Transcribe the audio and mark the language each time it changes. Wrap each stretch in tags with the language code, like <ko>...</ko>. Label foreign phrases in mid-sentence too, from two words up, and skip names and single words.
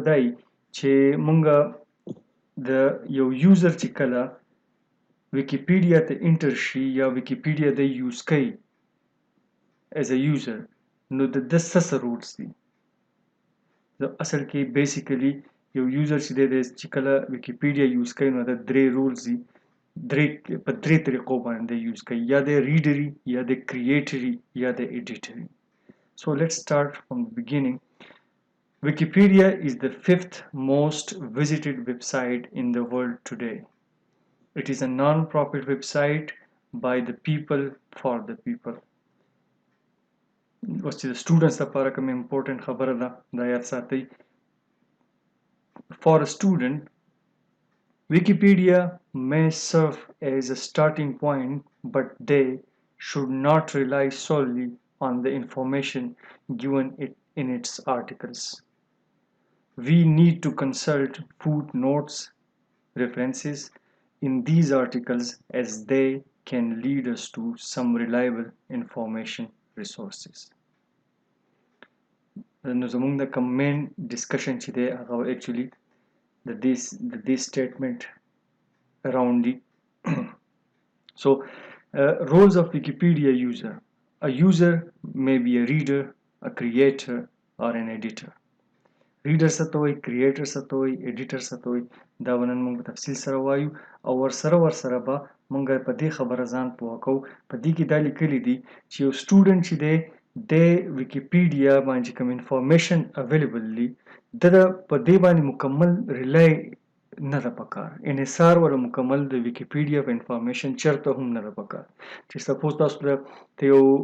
<ps>دا چې موږ د یو یوزر چې کله ویکیپیډیا ته انټر شي یا ویکیپیډیا د یوز کوي</ps> <en>as a user</en> <ps>نو د ده څه رولز دي اصل کې بیسیکلی یو یوزر چې دی چې کله ویکیپیډیا یوز کوي نو د درې رولز دي په درې طریقو باندې یوز کوي یا د ریډري یا د کریټري یا د ایډیټري</ps> <en>So let's start from the beginning. Wikipedia is the fifth most visited website in the world today. It is a non-profit website by the people for the people.</en> <ps>اوس چې د سټوډنټس لپاره کوم امپورټنټ خبره ده دا یاد ساتئ</ps> <en>For a student, Wikipedia may serve as a starting point, but they should not rely solely on the information given in its articles. We need to consult footnotes, references in these articles as they can lead us to some reliable information resources.</en> <ps>نو زموږ د کوم</ps> <en>main discussion</en> <ps>چې دی هغه اکچولي د دې</ps> <en>statement around it. So, roles of Wikipedia user. A user may be a reader, a creator, or an editor.</en> <ps>Reader څه ته وایي creator څه ته وایي editor څه ته وایي دا به نن موږ په تفصیل سره وایو او ورسره به موږ په دې خبره ځان پوه کوو په دې کې دا لیکلي دي چې یو سټوډنټ چې دی د ویکیپیډیا باندې کوم</ps> <en>information available</en> <ps>دي د په دې باندې مکمل ریلای نه ده پکار انحصار ولا مکمل د ویکیپیډیا په انفارمیشن چرته هم نه ده پکار چې سپوز تاسو ته یو</ps>